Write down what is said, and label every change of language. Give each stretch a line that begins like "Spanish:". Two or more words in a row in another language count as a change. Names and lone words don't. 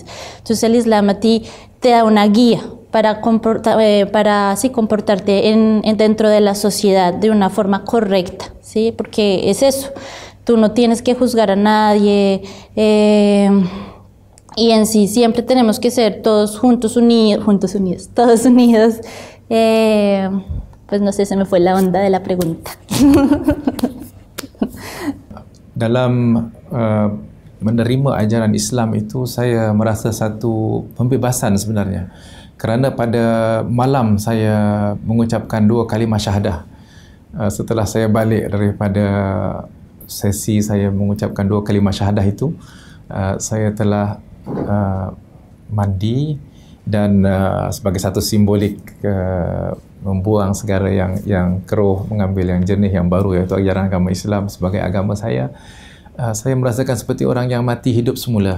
Spanish: Entonces el Islam a ti te da una guía para así comportarte dentro de la sociedad de una forma correcta, ¿sí? Porque es eso. Tú no tienes que juzgar a nadie y en sí siempre tenemos que ser todos unidos. Pues no sé, se me fue la onda de la pregunta.
Malay: Dalam menerima ajaran Islam itu, saya merasa satu pembebasan sebenarnya. Kerana pada malam saya mengucapkan 2 kalimah syahadah. Setelah saya balik daripada sesi saya mengucapkan 2 kalimah syahadah itu, saya telah mandi dan sebagai satu simbolik membuang segala yang keruh, mengambil yang jernih, yang baru, iaitu ajaran agama Islam sebagai agama saya merasakan seperti orang yang mati hidup semula.